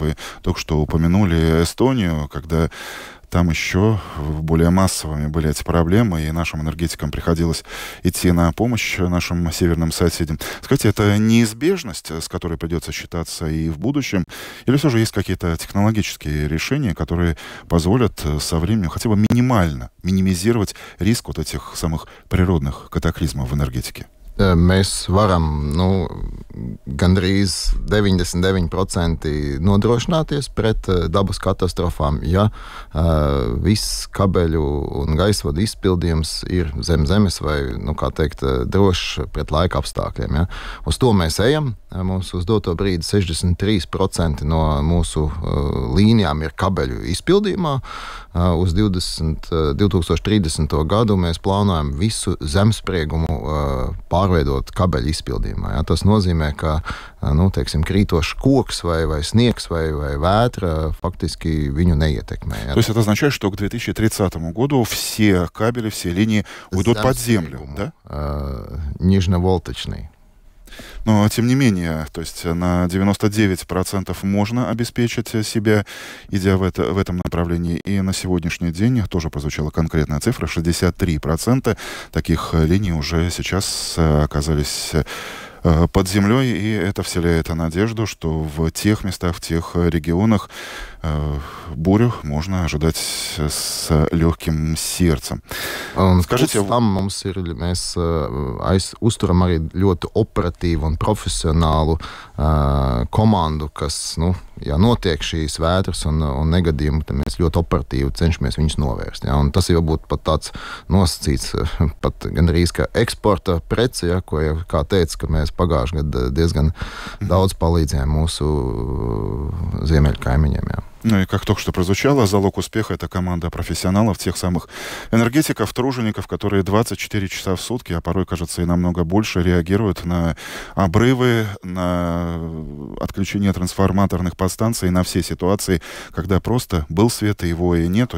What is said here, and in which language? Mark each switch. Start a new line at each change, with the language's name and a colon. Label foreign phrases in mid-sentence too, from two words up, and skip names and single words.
Russian: Вы только что упомянули Эстонию, когда там еще более массовыми были эти проблемы, и нашим энергетикам приходилось идти на помощь нашим северным соседям. Скажите, это неизбежность, с которой придется считаться и в будущем, или все же есть какие-то технологические решения, которые позволят со временем хотя бы минимально минимизировать риск вот этих самых природных катаклизмов в энергетике?
Latvian: Mēs varam gandrīz 99% nodrošināties pret dabas katastrofām, ja viss kabeļu un gaisvadu izpildījums ir zem zemes vai, kā teikt, drošs pret laika apstākļiem. Ja. Uz to mēs ejam. Mums uz doto brīdi 63% no mūsu līnijām ir kabeļu izpildījumā. Uz 2030. gadu mēs plānojam visu zemspriegumu pārveidot kabeļu izpildījumā. Ja. Tas nozīmē, ka krītošs koks vai sniegs vai vētra фактически viņu неетекме.
Russian: То есть это означает, что к 2030 году все кабели, все линии уйдут под землю, да? Нижневолточный. Но, тем не менее, то есть на 99% можно обеспечить себя, идя в этом направлении. И на сегодняшний день тоже прозвучала конкретная цифра. 63% таких линий уже сейчас оказались под землей, и это вселяет надежду, что в тех местах, в тех регионах бурю можно ожидать с легким сердцем. Скажите,
Latvian: mēs uzturam arī ļoti operatīvu un profesionālu komandu, kas, ja notiek šīs vētras un negadījumi, tad mēs ļoti operatīvi cenšamies viņus novērst. Ja? Un tas jau būtu pat tāds nosacīts, pat gandrīz kā eksporta prece, ja, ko jau kā teica, ka mēs pagājušajā gadā diezgan daudz palīdzējām mūsu ziemeļu kaimiņiem. Ja.
Russian: Ну и как только что прозвучало, залог успеха — это команда профессионалов, тех самых энергетиков, тружеников, которые 24 часа в сутки, а порой, кажется, и намного больше, реагируют на обрывы, на отключение трансформаторных подстанций, на все ситуации, когда просто был свет, и его и нету.